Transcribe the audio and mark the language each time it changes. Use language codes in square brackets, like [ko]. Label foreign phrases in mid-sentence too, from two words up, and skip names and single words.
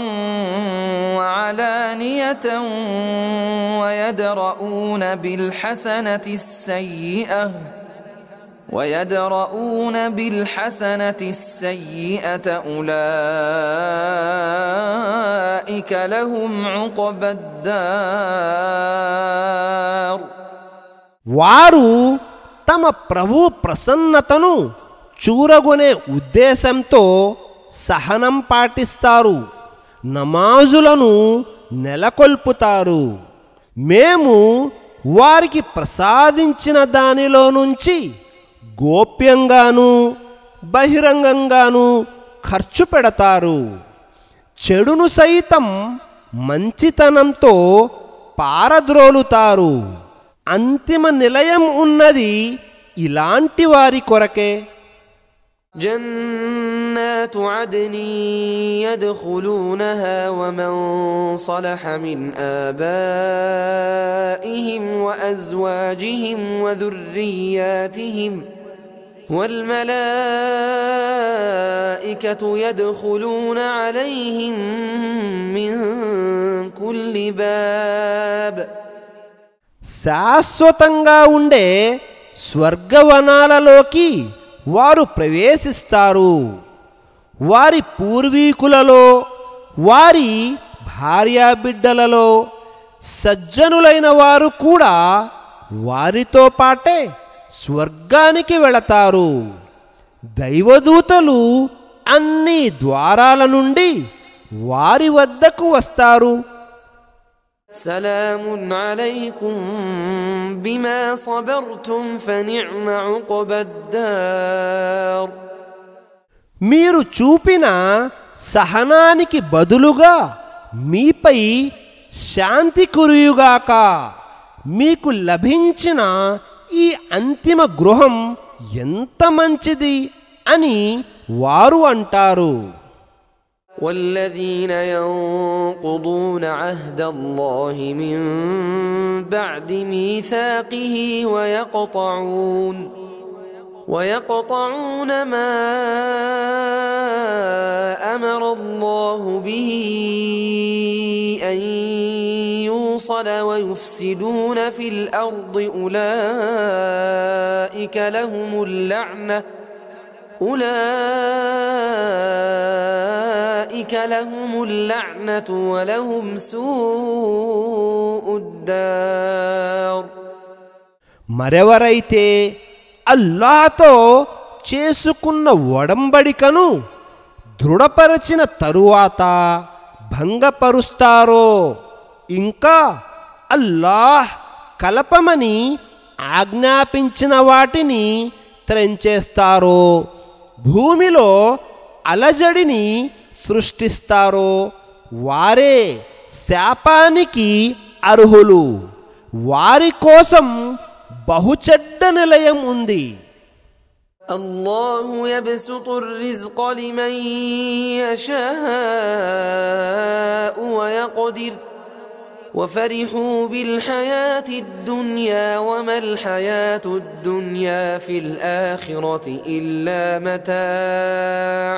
[ar] وعلانية ويدرؤون بالحسنة السيئة أولئك لهم عقبى الدار. [te] వారు తమ ప్రభు ప్రసన్నతను చూరగొనే ఉద్దేశంతో సహనం పాటిస్తారు, నమాజులను నెలకొల్పుతారు. మేము వారికి ప్రసాదించిన దానిలో నుంచి గోప్యంగాను బహిరంగంగాను ఖర్చు పెడతారు. చెడును సైతం మంచితనంతో పారద్రోలుతారు. అంతిమ నిలయం ఉన్నది ఇలాంటి వారి కొరకే. [ar] جنات عدن يدخلونها ومن صلح من آبائهم وأزواجهم وذرياتهم والملائكة يدخلون عليهم من كل باب. [te] శాశ్వతంగా ఉండే స్వర్గవనాలలోకి వారు ప్రవేశిస్తారు. వారి పూర్వీకులలో, వారి భార్యాబిడ్డలలో సజ్జనులైన వారు కూడా వారితో పాటే స్వర్గానికి వెళతారు. దైవదూతలు అన్ని ద్వారాల నుండి వారి వద్దకు వస్తారు. [ar] سلام عليكم بما صبرتم فنعم عقبى الدار. [te] మీరు చూపిన సహనానికి బదులుగా మీపై శాంతి కురియుగాక. మీకు లభించిన ఈ అంతిమ గృహం ఎంత మంచిది అని వారు అంటారు. [ar] والذين ينقضون عهد الله من بعد ميثاقه ويقطعون ما أمر الله به أن يوصل ويفسدون في الأرض أولئك لهم اللعنة ولهم سوء الدار. [te] మరెవరైతే అల్లాహ్తో చేసుకున్న ఒడంబడికను దృఢపరచిన తరువాత భంగపరుస్తారో, ఇంకా అల్లాహ్ కలపమని ఆజ్ఞాపించిన వాటిని త్రెంచేస్తారో, భూమిలో అలజడిని సృష్టిస్తారో వారే శాపానికి అర్హులు. వారి కోసం బహుచెడ్డ నిలయం ఉంది. [ar] الله يبسط الرزق لمن يشاء ويقدر وفرحوا بالحياة الدنيا وما الحياة الدنيا في الآخرة إلا متاع.